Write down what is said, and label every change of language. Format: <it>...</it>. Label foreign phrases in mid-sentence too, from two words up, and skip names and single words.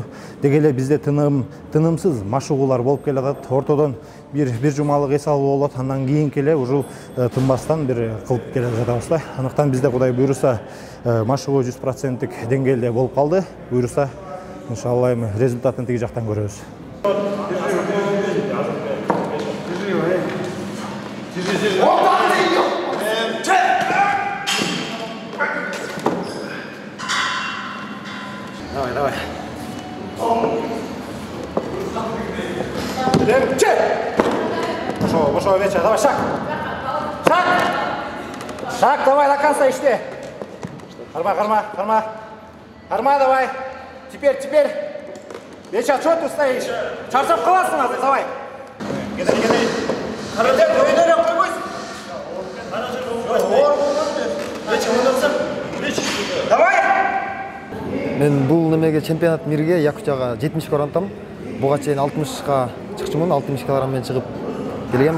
<ky>Деги эле бизде тынымсыз машыгуулар болуп келатат. Ортодон бир жумалык эс алуу болот, андан кийинки эле ушул тынбастан бир кылып келе жатабыз да. Андыктан бизде Кудай буйруса машыгуу 100%тик деңгээлде болуп калды. Буйруса иншалла эми результатын тиги жактан көрөбүз.</ky> <ru>Давай. Пошел, вечер. Давай, шаг. Шаг, давай, до конца иште. Карма, давай. Теперь. Вечер, что ты стоишь?</ru> <ky>Чарчап қаласың азыр, давай.</ky> <ru>Давай.</ru> <ky>Мен бул немеге чемпионат мирге Якутияга 70 барантам. Буга чейин 60ка чыкчумун, 60 килограмммен чыгып келгем.</ky>